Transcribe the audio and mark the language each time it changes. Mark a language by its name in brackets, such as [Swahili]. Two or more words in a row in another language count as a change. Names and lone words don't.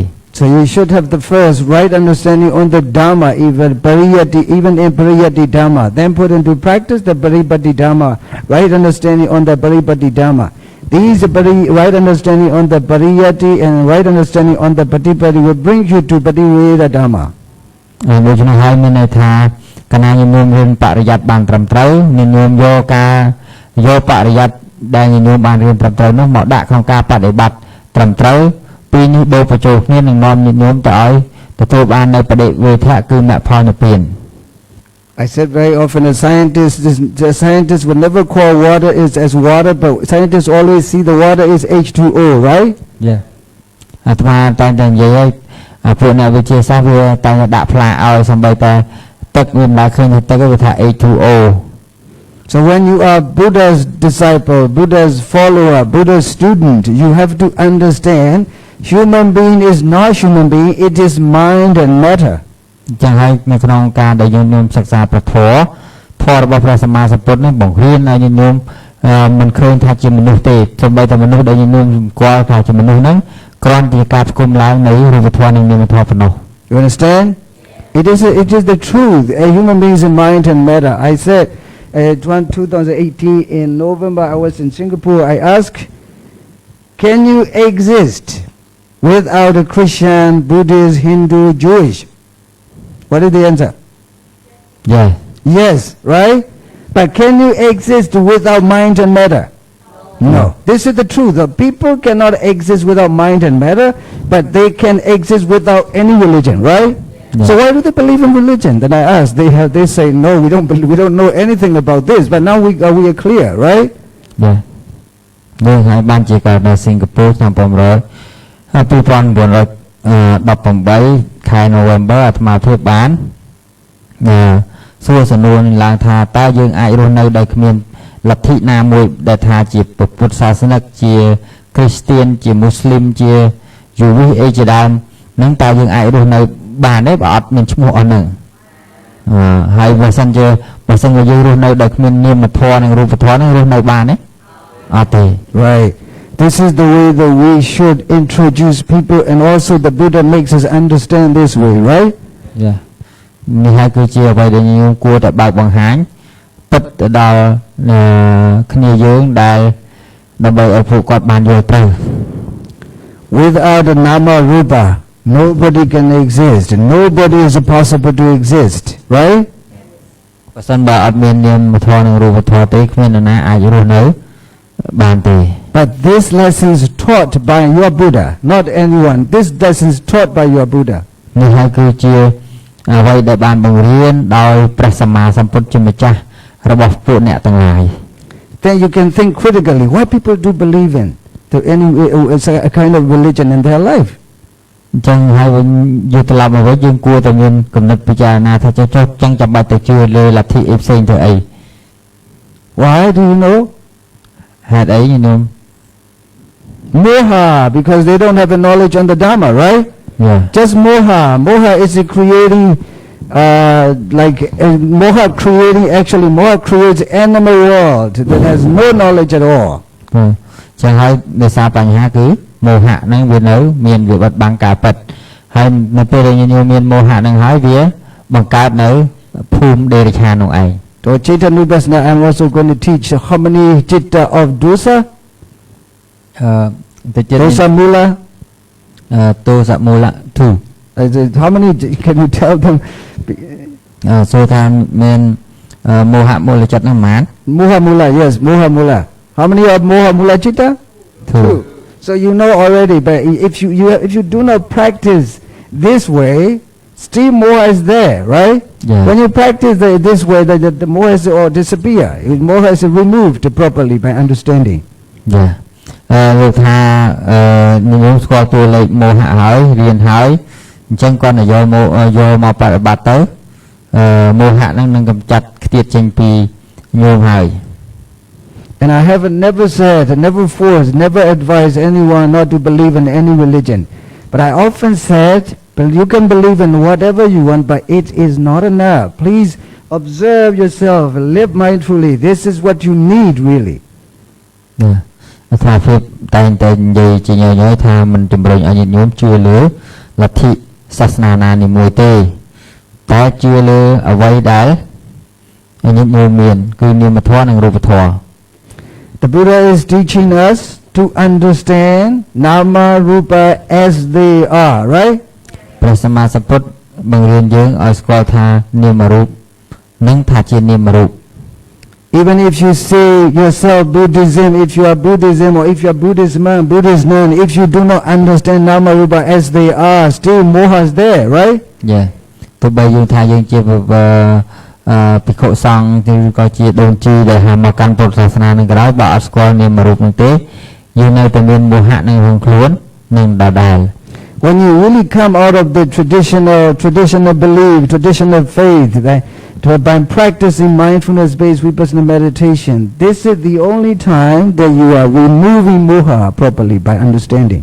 [English] So you should have the first right understanding on the Dharma, even in Pariyatti Dharma. Then put into practice the Paripatti Dharma, right understanding on the Paripatti Dharma. These right understanding on the Pariyatti and right understanding on the Patipatti will bring you to Pativeda Dharma. [Khmer] ដូច្នេះហើយមានន័យថាកាលណាញញោមរៀនបរិយ័តបានត្រឹមត្រូវញញោមយកបរិយ័តដែលញញោមបានរៀនត្រឹមត្រូវនោះមកដាក់ក្នុងការបដិបត្តិត្រឹមត្រូវពីនេះបូរបញ្ចូលគ្នានឹងនាំញញោមទៅឲ្យទទួលបាននៅបដិវេធៈគឺមគ្គផលនិព្វាន [English] I said very often the scientists will never call water as water, but scientists always see the water is H2O, right? Yeah. [Khmer] អាត្មាតែងតែនិយាយឲ្យពួកអ្នកវិទ្យាសាស្ត្រវាតែងតែដាក់ផ្លាកឲ្យសម្បីតែទឹកវាមិនដែលឃើញទឹកវាថា H2O. [English] So when you are Buddha's disciple, Buddha's follower, Buddha's student, you have to understand human being is not human being, it is mind and matter. [Khmer] ចឹងហើយនៅក្នុងការដែលយើងញោមសិក្សាព្រះធម៌របស់ព្រះសម្មាសម្ពុទ្ធនេះបង្រៀនឲ្យញោមមិនឃើញថាជាមនុស្សទេសូម្បីតែមនុស្សដែលញោមស្គាល់ថាជាមនុស្សហ្នឹងគ្រាន់តែការផ្គុំឡើងនៃរូបធម៌និងនាមធម៌ប៉ុណ្ណោះ [English] You understand? It is the truth. A human being is a mind and matter. I said 2018 in November I was in Singapore. I asked, can you exist without a Christian, Buddhist, Hindu, Jewish? What is the answer? Yeah. Yes, right? But can you exist without mind and matter? No. This is the truth. The people cannot exist without mind and matter, but they can exist without any religion, right? Yeah. So why do they believe in religion? Then I asked. They say no. We don't know anything about this. But now we are clear, right? Yeah. [Khmer] នេះហើយបានជាកើតនៅសិង្ហបុរីឆ្នាំ2018 ខែ November អាត្មាភាពបានសួរសំណួរឡើងថាតើយើងអាចរស់ នៅដោយគ្មានលទ្ធិណាមួយដែលថាជាពុទ្ធសាសនិកជាគ្រីស្ទានជាមូស្លីមជាយូវីសអីជាដើមនឹងតើយើងអាចរស់នៅបានទេបើអត់មានឈ្មោះអស់ហ្នឹងហើយបើសិនជាយើងរស់នៅដោយគ្មាននាមធម៌និងរូបធម៌នឹងរស់នៅបានទេអត់ទេ [English] Right. This is the way that we should introduce people, and also the Buddha makes us understand this way, right? Yeah. [Khmer] នេះហើយគឺជាអ្វីដែលយើងគួរតែបើកបង្ហាញពិតទៅដល់គ្នាយើងដែលដើម្បីឲ្យពួកគាត់បានយល់ត្រូវ [English] Without the [Pali] nama rupa, [English] nobody can exist. Nobody is possible to exist, right? [Khmer] បើសិនបើអត់មាននាមធម៌និងរូបធម៌ទេគ្មាននរណាអាចរស់នៅបានទេ [English] But this lesson is taught by your Buddha, not anyone. This lesson is taught by your Buddha. [Khmer] នេះហើយគឺជាអ្វីដែលបានបង្រៀនដោយព្រះសម្មាសម្ពុទ្ធជាម្ចាស់របស់ពួកអ្នកទាំងឡាយ [English] Then you can think critically, why people do believe in it's a kind of religion in their life. [Khmer] អញ្ចឹងហើយវិញយកត្រឡប់មកវិញយើងគួរតែមានគំនិតពិចារណាថាចុះចឹងចាំបាច់ទៅជឿលើលទ្ធិអីផ្សេងទៅអី [English] Why do you know? [Khmer] ហេតុអីញោម [English] Moha, because they don't have the knowledge on the Dharma, right? Yeah. Just moha. Moha is creating, moha creates animal world that has no knowledge at all. [Khmer] ចឹងហើយដោយសារបញ្ហាគឺមោហៈហ្នឹងវានៅមានវាបិទបាំងការពិតហើយនៅពេលដែលញោមមានមោហៈហ្នឹងហើយវាបង្កើតនៅភូមិដេរឆាននោះឯង [English] So Chaitanya Vipassana, I'm also going to teach how many chitta of dosa. [Pali] Dosa mula. Dosa mula [English] 2. How many can you tell them? [Khmer] សូថាមានមោហៈមូលចិត្តហ្នឹងប៉ុន្មាន [Pali] Moha mula, yes, moha mula. [English] How many of [Pali] moha mula chitta? [English] 2. So you know already, but if you do not practice this way, still moha is there, right? Yeah. When you practice this way, the moha is all disappear. Moha is removed properly by understanding. Yeah. [Khmer] លោកថាញោមស្គាល់តួលេខមោហៈហើយរៀនហើយអញ្ចឹងគាត់ទៅយកមកបប្រតិបត្តិទៅមោហៈហ្នឹងនឹងកម្ចាត់ខ្ទាតចេញពីញោមហើយ [English] And I have never said, never forced, never advised anyone not to believe in any religion. But I often said, you can believe in whatever you want, but it is not enough. Please observe yourself, live mindfully. This is what you need, really. Yeah. [Khmer] ថាភាពតែងតែនិយាយជាញយៗថាមិនជំរុញឲ្យញាតិញោមជឿលើលទ្ធិសាសនាណានីមួយទេតែជឿលើអ្វីដែលញាតិញោមមានគឺនាមធម៌និងរូបធម៌ [English] The Buddha is teaching us to understand [Pali] nama rupa [English] as they are, right? [Khmer] ព្រះសម្មាសម្ពុទ្ធបង្រៀនយើងឲ្យស្គាល់ថានាមរូបនិងថាជានាមរូប [English] Even if you say yourself Buddhism, if you are Buddhism or if you are Buddhist nun, if you do not understand [Pali] nama rupa [English] as they are, still moha is there, right? Yeah. [Khmer] ទោះបីយើងថាយើងជាភិក្ខុសង្ឃឬក៏ជាដូនជីដែលហាមកកាន់ពុទ្ធសាសនានឹងក៏ដោយបើអត់ស្គាល់នាមរូបនោះទេយើងនៅតែមានមោហៈនៅក្នុងខ្លួននឹងដដែល [English] When you really come out of the traditional belief, traditional faith, by practicing mindfulness-based Vipassanā meditation, this is the only time that you are removing moha properly by understanding.